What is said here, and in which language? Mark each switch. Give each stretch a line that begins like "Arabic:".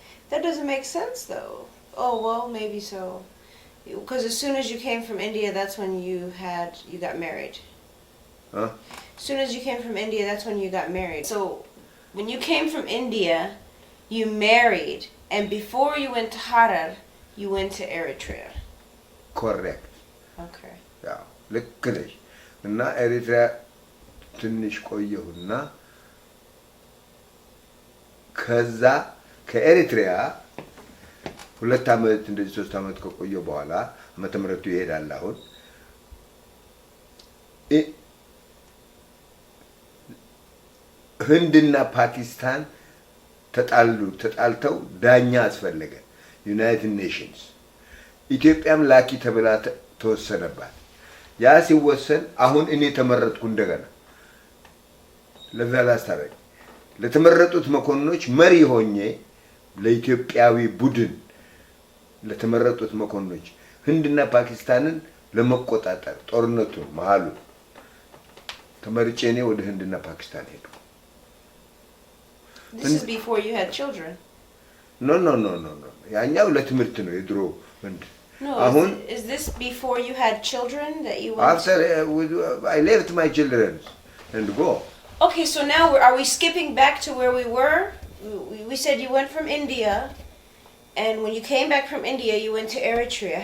English: That doesn't make sense, though. Oh, well, maybe so. Because as soon as you came from India, that's when you got married. Huh? As soon as you came from India, that's when you got married. So, when you came from India, you married, and before you went to Harar, you went to Eritrea. Correct. Okay. Yeah.
Amharic: ልክ ነሽ። እና ኤሪትሪያ ትንሽ ቆየሁና ከዛ ከኤሪትሪያ 2 ዓመት እንደዚህ 3 ዓመት ከቆየሁ በኋላ ዓመተ ምህረቱ ይሄዳል። አሁን ህንድና ፓኪስታን ተጣልተው ዳኛ አስፈለገ። ዩናይትድ ኔሽንስ ኢትዮጵያም ላኪ ተብላ ተወሰነባት። ያ ሲወሰን አሁን እኔ ተመረጥኩ እንደገና ለዛ ላስታረቅ ለተመረጡት መኮንኖች መሪ ሆኜ ለኢትዮጵያዊ ቡድን ለተመረጡት መኮንኖች ህንድና ፓኪስታንን ለመቆጣጠር ጦርነቱን መሃሉ ተመርጬ እኔ ወደ ህንድና ፓኪስታን ሄድኩ።
English: This is before you had children.
Amharic: No. ያኛው ለትምህርት ነው የድሮ ህንድ።
English: No, is this before you had children that you went? After I left my children and go. Okay, so now are we skipping back to where we were? We said you went from India, and when you came back from India, you went to Eritrea.